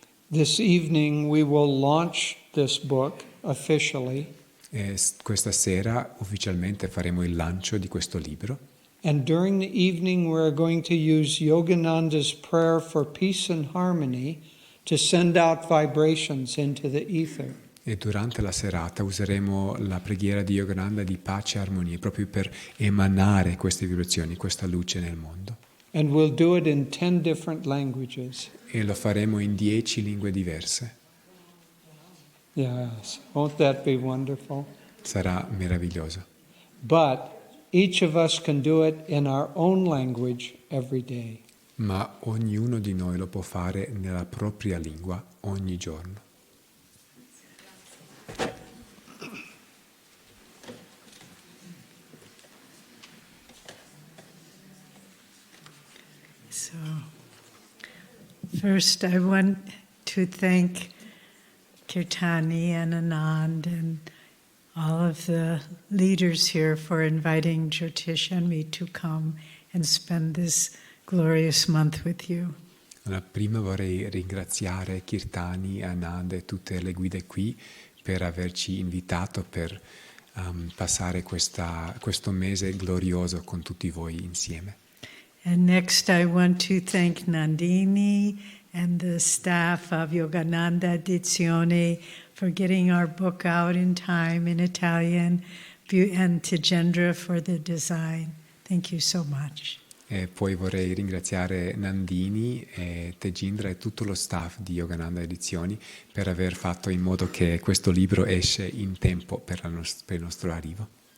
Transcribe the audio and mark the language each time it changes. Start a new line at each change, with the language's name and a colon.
English: This evening we will launch this book officially.
Italian: E questa sera ufficialmente faremo il lancio di questo libro.
English: And during the evening we're going to use Yogananda's prayer for peace and harmony to send out vibrations into the ether.
Italian: E durante la serata useremo la preghiera di Yogananda di pace e armonia proprio per emanare queste vibrazioni, questa luce nel mondo.
English: And we'll do it in 10 different languages.
Italian: E lo faremo in 10 lingue diverse.
English: Yes, won't that be wonderful?
Italian: Sarà meraviglioso.
English: But each of us can do it in our own language every day.
Italian: Ma ognuno di noi lo può fare nella propria lingua ogni giorno.
English: So, first I want to thank Kirtani and Anand and all of the leaders here for inviting Jyotish and me to come and spend this glorious month with you.
Italian: Allora, prima vorrei ringraziare Kirtani, Ananda e tutte le guide qui per averci invitato per passare questo mese glorioso con tutti voi insieme.
English: And next I want to thank Nandini and the staff of Yogananda Edizione for getting our book out in time in Italian, and Tejendra for the design. Thank you so much.
Italian: E poi vorrei ringraziare Nandini, Tejindra e tutto lo staff di Yogananda Edizioni per aver fatto in modo che questo libro esce in tempo per il nostro arrivo.